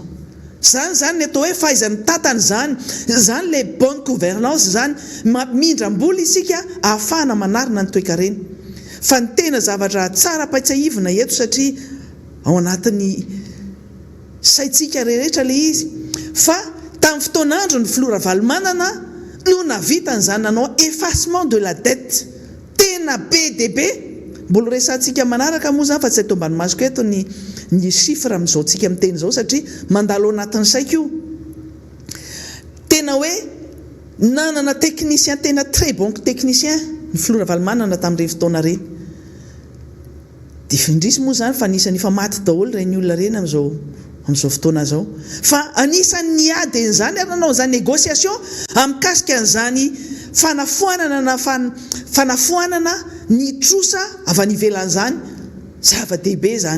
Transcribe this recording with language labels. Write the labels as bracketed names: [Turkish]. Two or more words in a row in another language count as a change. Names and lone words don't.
[Malagasy] Zany atao hoe fahaizany tatany zany le [French] bonne gouvernance [Malagasy] zany, mindram-boly isika ahafahana manarina ny toe-karena. Fa ny tena zavatra tsara paitsahivina eto satria ao anatin'ny saitsika rehetra le izy, fa tamin'ny fotoanandro ny Filoha Ravalomanana no navitany zany nanao [French] effacement de la dette [Malagasy] tena be dia be. Mbola resantsika manaraka moa zany fa tsy ato ambany masoko eto ny chiffre amin'izao tsika miteny zao satria mandalo anatin'ny saiko io. Tena hoe nanana technicien tena [French] très bon technicien [Malagasy] ny Filoha Ravalomanana tamin'ireny fotoana reny. Dia findrisy moa zany fa anisany fa maty daholo reny olona reny amin'izao fotoana zao. Fa anisany niady an'izany ary nanao izany négociation amikasika an'izany fanafoanana ny trosa avy any ivelan'izany zava-dehibe zany.